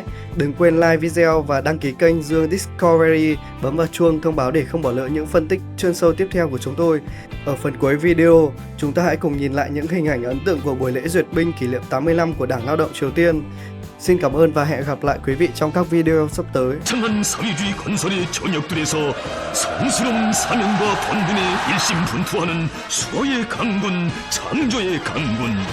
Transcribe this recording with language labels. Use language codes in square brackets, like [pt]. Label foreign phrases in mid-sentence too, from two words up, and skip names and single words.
[vi] Đừng quên like video và đăng ký kênh Dương Discovery, bấm vào chuông thông báo để không bỏ lỡ những phân tích chuyên sâu tiếp theo của chúng tôi. Ở phần cuối video, chúng ta hãy cùng nhìn lại những hình ảnh ấn tượng của buổi lễ duyệt binh kỷ niệm 80 năm của Đảng Lao động Triều Tiên. Xin cảm ơn và hẹn gặp lại quý vị trong các video sắp tới. [ko] 창한 사회주의 건설의 전역들에서 성스러운 사명과 본분에 일심분투하는 수고의 강군, 창조의 강군.